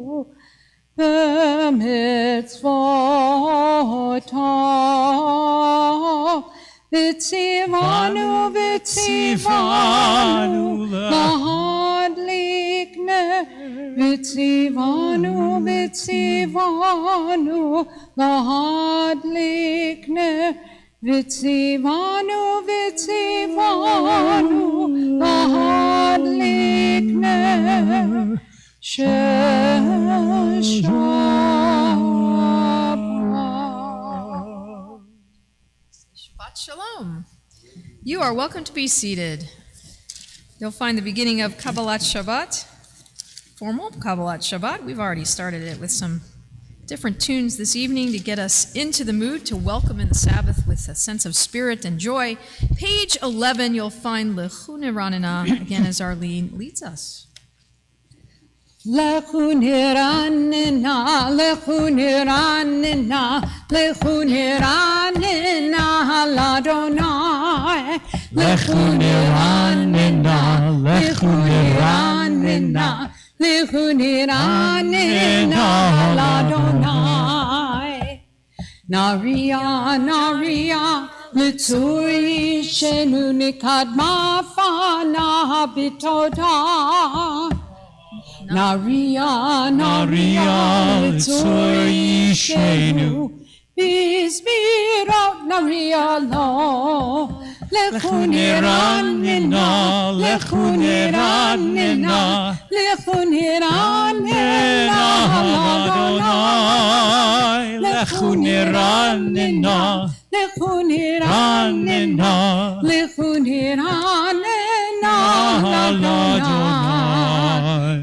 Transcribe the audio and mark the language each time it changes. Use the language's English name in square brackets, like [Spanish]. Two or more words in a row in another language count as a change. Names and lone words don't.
[Hebrew] במצותיו וצונו להדליק נר וצונו להדליק נר וצונו להדליק נר שבת שלום. [English] You are welcome to be seated. You'll find the beginning of [Hebrew] קבלת שבת, [English] formal [Hebrew] קבלת שבת. [English] We've already started it with some different tunes this evening to get us into the mood to welcome in the Sabbath with a sense of spirit and joy. Page 11, you'll find Lechune Ranina, again as Arlene leads us. [Hebrew] לכו נרננה, לכו נרננה, לכו נרננה, לה. לכו נרננה, לכו נרננה, לכו נרננה, לה. נריעה, נריעה, לצור ישענו נקדמה פניו בתודה. נריעה, נריעה, לצור ישענו בזמירות נריע לו. לכו נרננה, לכו נרננה, לכו נרננה, לה. לכו נרננה, לכו נרננה, לכו נרננה, לה.